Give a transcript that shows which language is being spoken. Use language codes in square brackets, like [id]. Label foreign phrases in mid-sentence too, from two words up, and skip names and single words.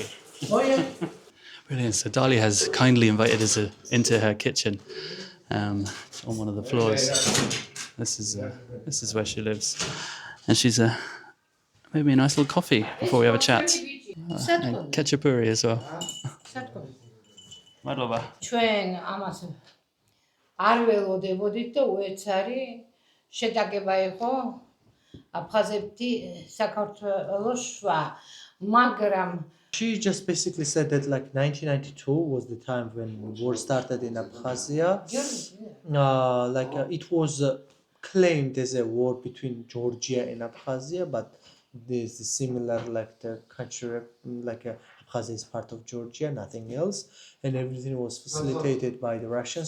[en] Oh yeah. Brilliant. So Dali has kindly invited us into her kitchen on one of the floors. This is where she lives, and she's made me a nice little coffee before we have a chat. And khachapuri as well. Madloba. [ka] ჩვენ ამას არ ველოდებოდით და უეცარი შეტაკება იყო აფხაზეთი საქართველოს შვა მაგრამ [en] She just basically said that like 1992 was the time when war started in Abkhazia. It was claimed as a war between Georgia and Abkhazia, but there's a similar like the country Abkhazia is part of Georgia, nothing else, and everything was facilitated by the Russians.